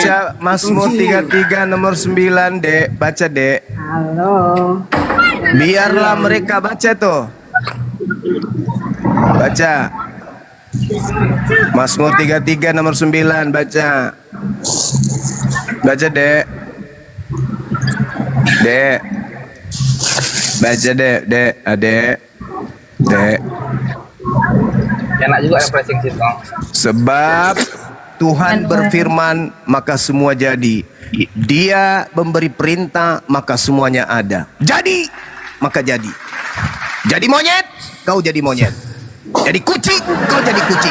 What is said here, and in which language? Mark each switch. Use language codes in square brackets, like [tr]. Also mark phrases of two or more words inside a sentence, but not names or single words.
[id] Baca Mazmur 33 nomor 9, Dek. Baca, Dek. Halo. Biarlah mereka baca tuh. Baca. Mazmur 33 nomor 9, baca. Baca, Dek. Dek. Baca, Dek. Dek, Adek. Dek. Enak juga refreshing sih, Bang. Sebab Tuhan berfirman maka semua jadi. Dia memberi perintah maka semuanya ada. Jadi maka jadi. Jadi monyet, kau jadi monyet. Jadi kucing, kau jadi kucing.